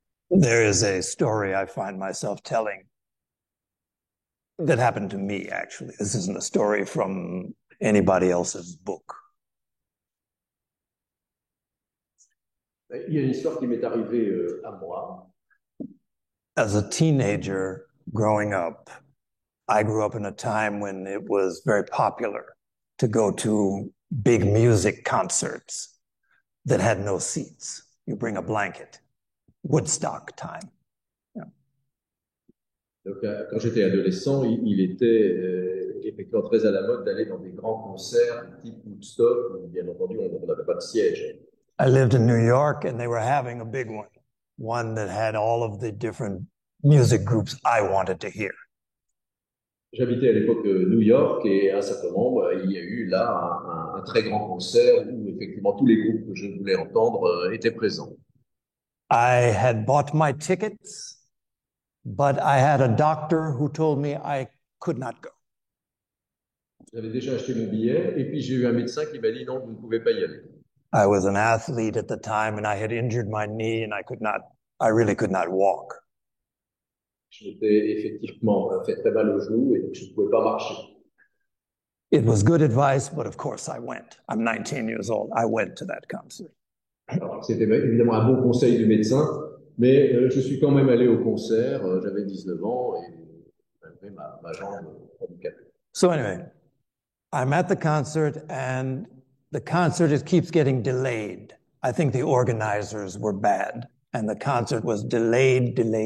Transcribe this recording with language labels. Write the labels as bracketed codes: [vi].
[en] There is a story I find myself telling that happened to me, actually. This isn't a story from anybody else's book. [fr] Il y a une histoire qui m'est arrivée à moi. [en] As a teenager growing up, I grew up in a time when it was very popular to go to big music concerts that had no seats. You bring a blanket. Woodstock time. Yeah. [fr] Donc, quand j'étais adolescent, il était effectivement très à la mode d'aller dans des grands concerts type Woodstock, où bien entendu on n'avait pas de siège. [en] I lived in New York and they were having a big one that had all of the different music groups I wanted to hear. [fr] J'habitais à l'époque New York et à un certain moment, il y a eu là un très grand concert où effectivement tous les groupes que je voulais entendre étaient présents. [en] I had bought my tickets, but I had a doctor who told me I could not go. [fr] J'avais déjà acheté mon billet et puis j'ai eu un médecin qui m'a dit non, vous ne pouvez pas y aller. [en] I was an athlete at the time and I had injured my knee and I really could not walk. [fr] Je m'étais effectivement fait très mal au genou et donc je ne pouvais pas marcher. [en] It was good advice, but of course I went. I'm 19 years old. I went to that concert. [fr] Alors, c'était évidemment un bon conseil du médecin, mais je suis quand même allé au concert. J'avais 19 ans et j'avais ma jambe handicapée. [en] So anyway, I'm at the concert and the concert keeps getting delayed. I think the organizers were bad and the concert was delayed.